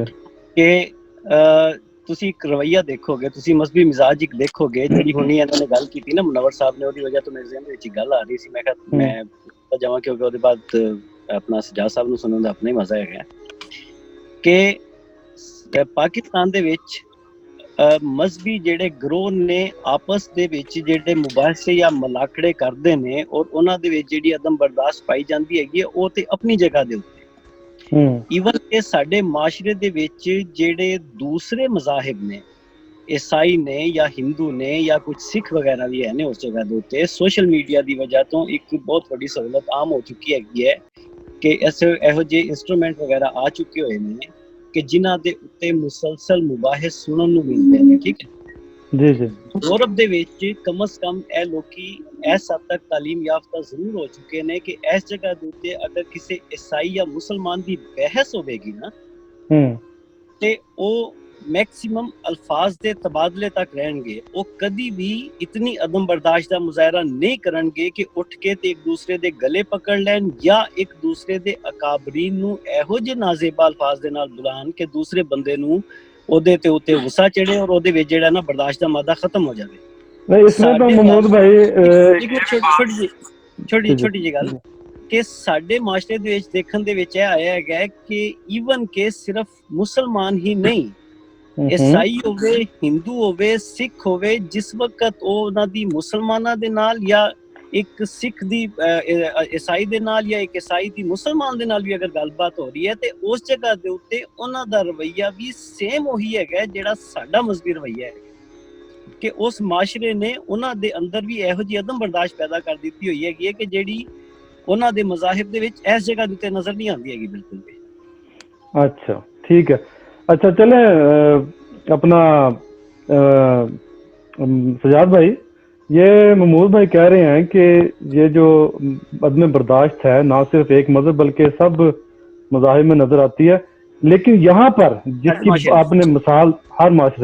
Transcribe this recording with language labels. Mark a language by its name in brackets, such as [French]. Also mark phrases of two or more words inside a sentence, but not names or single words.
[Punjabi] کہ تسی ایک رویہ دیکھو گے، تسی مذہبی مزاج ایک دیکھو گے، جڑی ہونی انہوں نے گل کی نا منور صاحب نے، وہی وجہ تو میرے ذہن وچ گل آ رہی سی. میں کہا میں جاواں کیونکہ وہ بعد اپنا سجاد صاحب نو سنن دا اپنا ہی مزہ ہے کہ پاکستان دے وچ مذہبی جڑے گروہ نے آپس دے وچ جڑے مباحثے یا ملاقڑے کردے نے، اور انہاں دے وچ جڑی عدم برداشت پائی جاندی ہے او تے اپنی جگہ دے اوتے. ایون کہ ساڈے معاشرے دے وچ جڑے دوسرے مذاہب نے، عیسائی نے یا ہندو نے یا کچھ سکھ وغیرہ بھی ہے نے، اس جگہ دے اوتے [English] social media [Punjabi] دی وجہ تو ایک بہت بڑی سہولت عام ہو چکی ہے کہ ایسے ایہو جے انسٹرومنٹ وغیرہ آ چکے ہوئے نے کہ جنہاں دے اوتے مسلسل مباحث سنن نو ملتے ہیں. ٹھیک ہے جی جی. یورپ دے وچ کم از کم اے لوکی اس حد تک تعلیم یافتہ ضرور ہو چکے نے کہ اس جگہ دے اوتے اگر کسی عیسائی یا مسلمان دی بحث ہوے گی نا تے او میکسیمم الفاظ دے تبادلے تک رہن گے. وہ کدی بھی اتنی عدم برداشت دا مظاہرہ نہیں کرن گے کہ اٹھ کے تے ایک دوسرے دے گلے پکڑ لین یا ایک دوسرے دے اکابرین نو ایہو جے نازیبا الفاظ دے نال بلان کہ دوسرے بندے نو او دے تے اوتے غصہ چڑھے اور او دے وچ جڑا نا برداشت دا مادہ ختم ہو جاوے. [Urdu] نہیں اس میں تو محمود بھائی [Punjabi] چھوٹی جی گل کہ ساڈے معاشرے دے وچ دیکھن دے وچ آیا ہے کہ ایون کہ صرف مسلمان ہی نہیں، عیسائی ہوے، ہندو ہوے، سکھ ہوے، جس وقت او انہاں دی مسلماناں دے نال یا ایک سکھ دی عیسائی دے نال یا ایک عیسائی دی مسلمان دے نال بھی اگر گل بات ہو رہی ہے تے اس جگہ دے اوتے انہاں دا رویہ بھی سیم وہی ہے جڑا ساڈا مذہبی رویہ ہے کہ اس معاشرے نے انہاں دے اندر بھی ایہو جی عدم برداشت پیدا کر دیتی ہوئی ہے کہ جیڑی انہاں دے مذاہب دے وچ اس جگہ دے نظر نہیں آندی ہے بالکل بھی. [Urdu] اچھا ٹھیک ہے. اچھا چلیں اپنا سجاد بھائی، یہ محمود بھائی کہہ رہے ہیں کہ یہ جو عدم برداشت ہے نہ صرف ایک مذہب بلکہ سب مذاہب میں نظر آتی ہے، لیکن یہاں پر جس کی آپ نے مثال ہر معاشرے